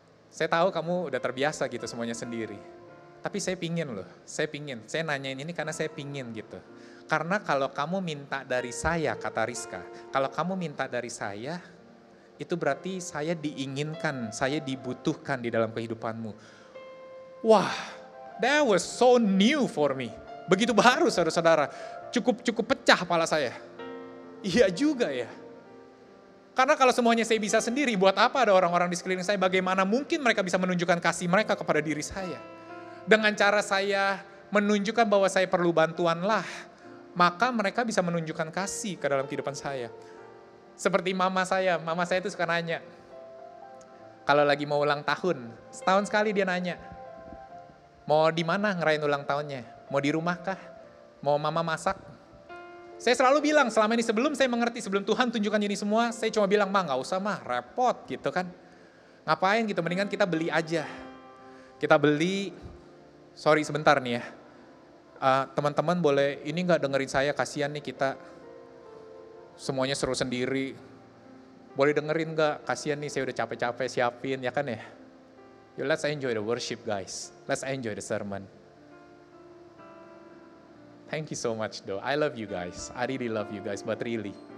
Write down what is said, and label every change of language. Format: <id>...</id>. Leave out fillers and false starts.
<id>Saya tahu kamu udah terbiasa gitu semuanya sendiri, tapi saya pingin loh, saya nanyain ini karena saya pingin gitu. Karena kalau kamu minta dari saya, kata Rizka, kalau kamu minta dari saya, itu berarti saya diinginkan, saya dibutuhkan di dalam kehidupanmu.</id> <en>Wah, that was so new for me.</en> <id>Begitu baru saudara-saudara, cukup pecah kepala saya. Iya juga ya. Karena kalau semuanya saya bisa sendiri, buat apa ada orang-orang di sekeliling saya? Bagaimana mungkin mereka bisa menunjukkan kasih mereka kepada diri saya? Dengan cara saya menunjukkan bahwa saya perlu bantuanlah, maka mereka bisa menunjukkan kasih ke dalam kehidupan saya. Seperti mama saya itu suka nanya, kalau lagi mau ulang tahun, setahun sekali dia nanya, mau di mana ngerayain ulang tahunnya? Mau di rumah kah? Mau mama masak? Saya selalu bilang selama ini sebelum saya mengerti, sebelum Tuhan tunjukkan ini semua, saya cuma bilang, nggak usah repot gitu kan. Ngapain gitu, mendingan kita beli aja. Kita beli, sorry sebentar nih ya, teman-teman boleh ini nggak dengerin saya, kasihan nih kita. Semuanya seru sendiri, boleh dengerin gak? Kasian nih saya udah capek-capek siapin, ya kan ya?</id> <en>Yo, let's enjoy the worship guys, let's enjoy the sermon. Thank you so much though, I love you guys, I really love you guys, but really.</en>